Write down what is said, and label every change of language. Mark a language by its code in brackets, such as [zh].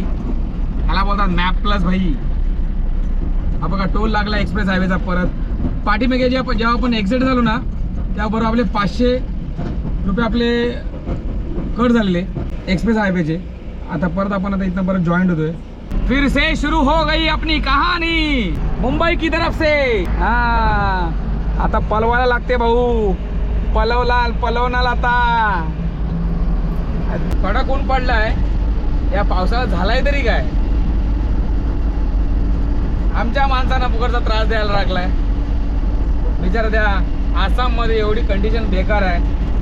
[mr] ह्याला बोलतात map plus भाई. हा बघा टोल लागला एक्सप्रेस हायवेचा. परत पाठीमागे जेव्हा आपण एक्झिट झालो ना त्याबरोबर आपले 500 रुपये आपले कट झालेले एक्सप्रेस हायवेचे. आता परत आपण आता इथं परत जॉईंट होतोय. [hi] फिर से शुरू हो गई अपनी कहानी मुंबई की तरफ से. [mr] हाँ आता पलवायला लागते भाऊ. पलवणार आता. कडक ऊन पडलाय. या पावसाळ्यात झालाय तरी काय. आमच्या माणसांना फुकटचा त्रास द्यायला लागलाय. बिचारा त्या आसाममध्ये एवढी कंडिशन बेकार आहे.